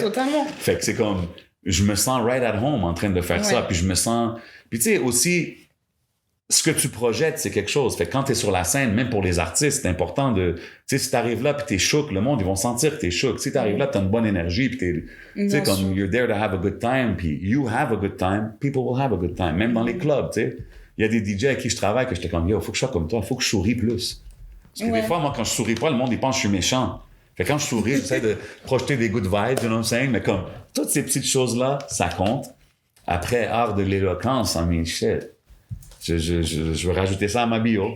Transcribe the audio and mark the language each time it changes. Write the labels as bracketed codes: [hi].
[fr] Totalement. Fait que c'est comme, je me sens [en] right at home [fr] en train de faire ça. Puis je me sens... Puis tu sais, aussi, ce que tu projettes, c'est quelque chose. Fait que quand t'es sur la scène, même pour les artistes, c'est important de... Tu sais, si t'arrives là puis t'es shook, le monde, ils vont sentir que t'es shook. Si t'arrives là, t'as une bonne énergie puis t'es... Tu sais, comme [en] you're there to have a good time puis you have a good time, people will have a good time. [fr] Même dans les clubs, tu sais. Il y a des DJ avec qui je travaille que j'étais comme, yo, faut que je sois comme toi, faut que je souris plus. Parce que des fois, moi, quand je souris pas, le monde, il pense que je suis méchant. Fait que quand je souris, j'essaie de projeter des good vibes, [en] you know what I'm saying? [fr] Mais comme, toutes ces petites choses-là, ça compte. Après, art de l'éloquence, I mean, shit. Je veux rajouter ça à ma bio.